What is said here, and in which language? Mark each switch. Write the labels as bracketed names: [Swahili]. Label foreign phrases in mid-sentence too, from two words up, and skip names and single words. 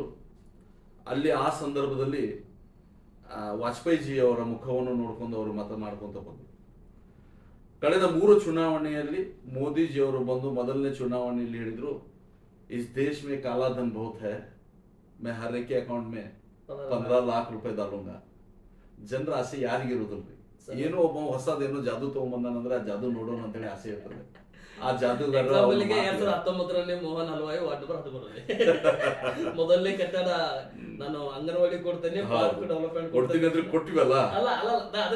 [Kannada] ಅಲ್ಲಿ ಆ ಸಂದರ್ಭದಲ್ಲಿ ವಾಜಪೇಯಿ ಅವರ ಮುಖವನ್ನು ನೋಡ್ಕೊಂಡು ಅವರು ಮತ ಮಾಡ್ಕೊಂತ ಬಂದರು. ಕಳೆದ 3 ಚುನಾವಣೆಯಲ್ಲಿ ಮೋದಿಜಿಯವರು ಬಂದು ಮೊದಲನೇ ಚುನಾವಣೆಯಲ್ಲಿ ಹೇಳಿದ್ರು, [Hindi] इस देश में काला धन बहुत है, मैं हर एक अकाउंट में 15 लाख रुपए डालूंगा. [Kannada] ಜನರ ಆಸೆ ಯಾರಿಗಿರುವುದಿಲ್ರಿ, ಏನೋ ಒಬ್ಬ ಹೊಸದೇನೋ ಜಾದು ತಗೊಂಬಂದಾನಂದ್ರೆ ಆ ಜಾದು ನೋಡೋಣ ಅಂತೇಳಿ ಆಸೆ ಇರ್ತದೆ. ಆ ಜಾದುಗಾರ ಎಕ್ಸಾಂಪಲ್ಗೆ 2019ರಲ್ಲಿ ಮೋಹನ್ ಹಲ್ವಾಯಿ [English] ward number 13 [Kannada] ಮೊದಲನೇ ಕಟ್ಟಡ ನಾನು ಅಂಗನವಾಡಿ ಕೊಡ್ತೇನೆ, [English] park development [Kannada] ಕೊಡ್ತೀನಿ ಅಂದ್ರೆ ಕೊಟ್ಟಿವಲ್ಲ. ಅಲ್ಲ ಅಲ್ಲ ಅದನ್ನ